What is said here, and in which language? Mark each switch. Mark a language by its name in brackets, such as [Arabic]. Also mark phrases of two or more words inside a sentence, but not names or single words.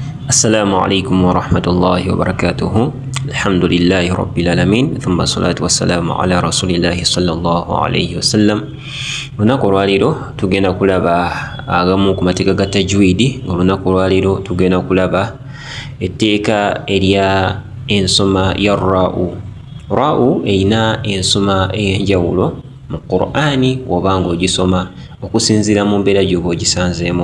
[Arabic] السلام عليكم ورحمة الله وبركاته. الحمد لله رب العالمين ثم الصلاة والسلام على رسول الله صلى الله عليه وسلم. [Ganda] Olunaku olwaleero tugenda kulaba agamu ku mateeka ga tajwidi. Olunaku olwaleero tugenda kulaba etteeka erya ensoma ya ra'u. Ra'u erina ensoma ey'enjawulo mu Qur'ani wabanga ogisoma okusinziira mu mbeera gy'oba ogisanzeemu.